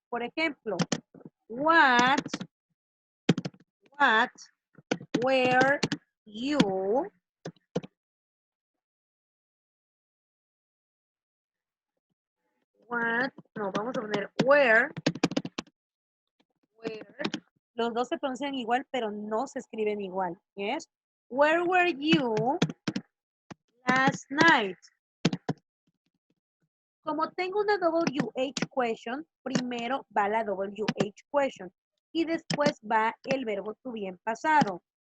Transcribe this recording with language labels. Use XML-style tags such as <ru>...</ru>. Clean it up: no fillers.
<es>Por ejemplo, what, where, you, what, no, vamos a poner where, los dos se pronuncian igual, pero no se escriben igual.</es> <en>Yes. Where were you last night?</en> <es>Como tengo una WH question, primero va la WH question y después va el verbo to be en pasado.</es>